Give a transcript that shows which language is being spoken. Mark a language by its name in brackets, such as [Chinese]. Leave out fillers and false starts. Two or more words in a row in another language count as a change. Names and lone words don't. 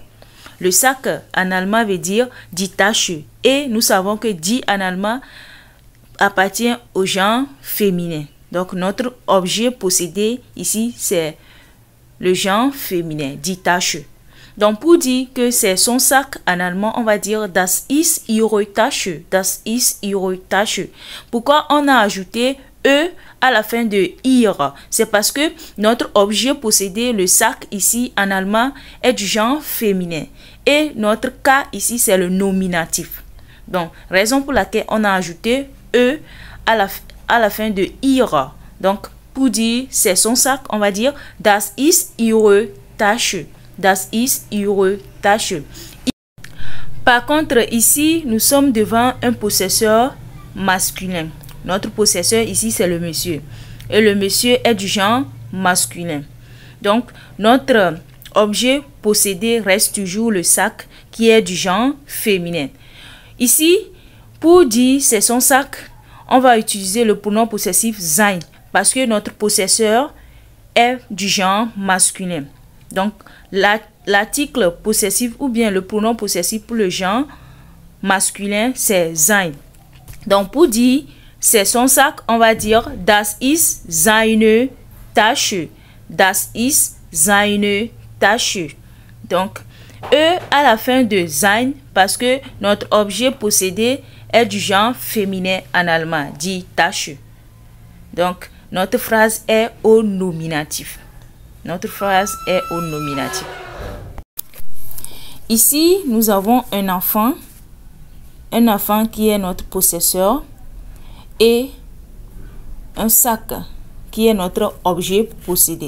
[French] Le sac, en allemand, veut dire [German] die Tasche. [French] Et nous savons que die, en allemand, appartient au genre féminin. Donc, notre objet possédé ici, c'est le genre féminin, [German] die Tasche. [French] Donc, pour dire que c'est son sac, en allemand, on va dire [German] das ist ihre Tasche. Das ist ihre Tasche. [French] Pourquoi on a ajouté E à la fin de ihr? C'est parce que notre objet possédé, le sac ici, en allemand, est du genre féminin. Et notre cas ici, c'est le nominatif. Donc, raison pour laquelle on a ajouté E à la fin de ihr. Donc, pour dire c'est son sac, on va dire [German] das ist ihre Tasche. Das ist ihre Tasche. [French] Par contre, ici, nous sommes devant un possesseur masculin. Notre possesseur ici, c'est le monsieur. Et le monsieur est du genre masculin. Donc, notre objet possédé reste toujours le sac qui est du genre féminin. Ici, pour dire c'est son sac, on va utiliser le pronom possessif sein parce que notre possesseur est du genre masculin. Donc, l'article possessif ou bien le pronom possessif pour le genre masculin, c'est sein. Donc, pour dire c'est son sac, on va dire [German] das ist seine Tasche. Das ist seine Tasche. [French] Donc, E à la fin de sein parce que notre objet possédé est du genre féminin en allemand, [German] die Tasche. [French] Donc, notre phrase est au nominatif. Notre phrase est au nominatif. Ici, nous avons un enfant qui est notre possesseur et un sac qui est notre objet possédé.